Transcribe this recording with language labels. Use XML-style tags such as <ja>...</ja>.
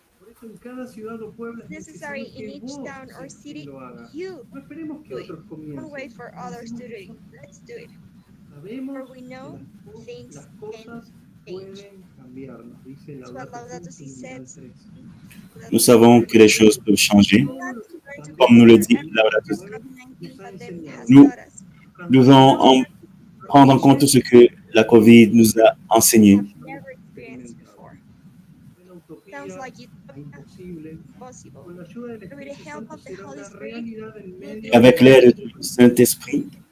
<en>It's necessary in each town or city. You do it. Don't wait for others to do it. Let's do it. For we know things can change. That's what Laudato Si says.</en> <fr>Nous savons que les choses peuvent changer. Comme nous le dit Laudato Si.</fr> <en>COVID-19 pandemic has</en> <fr>Nous</fr> <en>taught us.</en> <fr>devons prendre en compte tout ce que la COVID nous a enseigné.</fr> <en>Have never experienced before. Sounds like utopia, impossible. But with the help of the Holy Spirit, we'll be</en> <fr>Avec l'aide du Saint-Esprit,</fr>